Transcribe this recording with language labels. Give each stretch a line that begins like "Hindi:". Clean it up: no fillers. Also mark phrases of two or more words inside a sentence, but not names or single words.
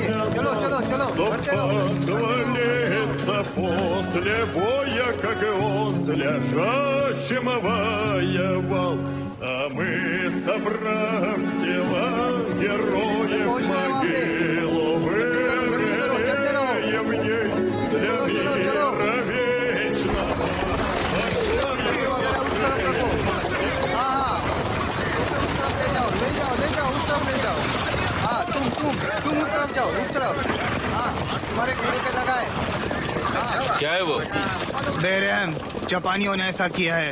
Hindi: चलो चलो चलो, बढ़ते रहो।
Russian: После боя, как и он с лежащим воевал, а мы, собрав тела героев, могилу вырыли в ней для мира вечного.
Hindi: तुम उस तरफ जाओ, इस तरफ। हाँ, तुम्हारे घोड़े का जगह है। क्या है वो? बेरहम जापानियों ने ऐसा किया है।